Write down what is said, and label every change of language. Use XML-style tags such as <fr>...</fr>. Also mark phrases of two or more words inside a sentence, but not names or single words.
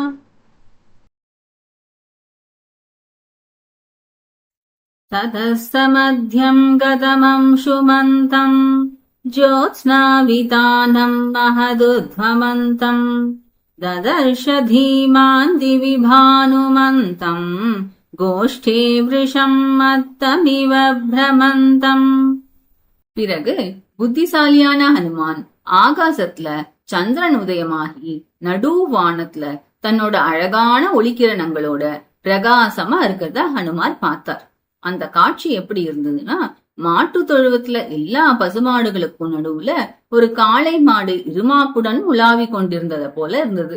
<sa>ततस्तमध्यं गतमंशुमन्तं ज्योत्स्नावितानं महदुध्वमन्तं ददर्श धीमान् दिवि भानुमन्तं गोष्ठे वृषं मत्तमिव भ्रमन्तम्.</sa> <ta>பிறகு புத்திசாலியான ஹனுமான் ஆகாசத்துல சந்திரன் உதயமாகி நடு வானத்துல தன்னோட அழகான ஒளிக்கிரணங்களோட பிரகாசமா இருக்கிறத ஹனுமார் பார்த்தார். அந்த காட்சி எப்படி இருந்ததுன்னா, மாட்டு தொழுவத்துல எல்லா பசுமாடுகளுக்கும் நடுவுல ஒரு காளை மாடு இருமாப்புடன் உலாவி கொண்டிருந்தத போல இருந்தது.</ta>